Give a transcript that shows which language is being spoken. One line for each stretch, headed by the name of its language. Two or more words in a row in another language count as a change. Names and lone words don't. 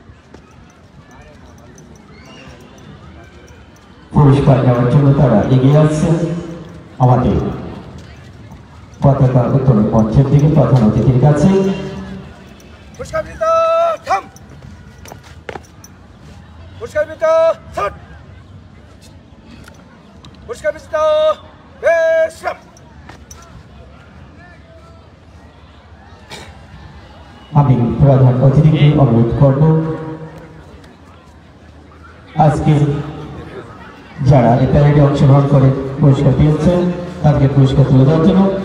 Bangla: পুরস্কার নেওয়ার জন্য তারা এগিয়ে আসছেন আমাদের পতাকা উত্তোলন মঞ্চের দিকে প্রধান অতিথির কাছে। पुष्कर बिटा थम पुष्कर बिटा शॉट पुष्कर बिटा बेशम আমি প্রধান অতিথিকে অনুরোধ করব আজকে যারা এই প্যারেডে অংশগ্রহণ করে পুরস্কার পেয়েছেন তাদেরকে পুরস্কার তুলে দেওয়ার জন্য।